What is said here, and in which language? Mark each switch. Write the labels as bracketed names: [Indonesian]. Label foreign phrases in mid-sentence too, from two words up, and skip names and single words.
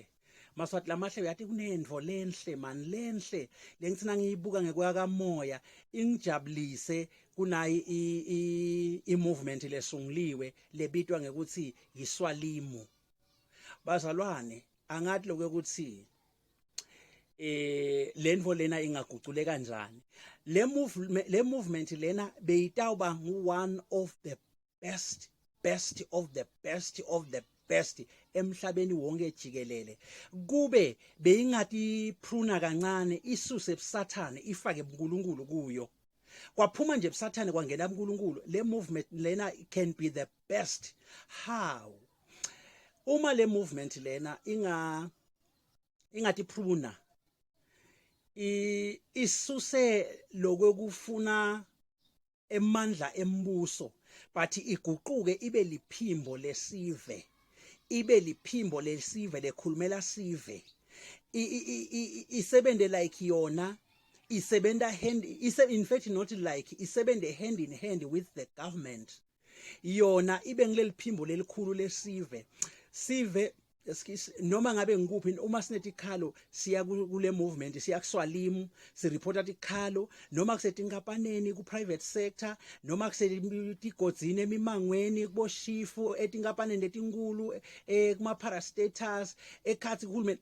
[Swati] Maswati lamahle uyathi kunendvo lenhle man lenhle lengitsina ngiyibuka ngekuya kamoya ingijabulise kunayi I movement lesunguliwe lebitwa ngekuthi yiSWALIMO. Bazalwane angathi lokho ukuthi lendvo lena ingagucule kanjani le movement lena beyitawuba [English] one of the best of the best [Swati] emhlabeni wonke jikelele kube beyingathi pruna kancane isuse ebusathane ifake uNkulunkulu kuyo kwaphuma nje ebusathane kwangena uNkulunkulu le movement lena [English] can be the best. [Swati] How? Uma le movement lena ingathi pruna isuse lokwekufuna emandla embuso but iguquke ibe liphimbo lesive lekhulumela sive isebende like yona isebenda [English] in fact not like [Swati] isebende [English] hand in hand with the government [Swati] yona ibe ngileli phimbo lelikhulu lesive noma ngabe ngikuphi uma sinethi khalo siya kule movement siya kuSWALIMO sireporta tikhalo noma kusetinkampaneni ku [English] private sector [Swati] noma kusetigodzini emimangweni kuboshifu etinkampaneni letinkulu kuma parastatals ekhathi kuhulumeni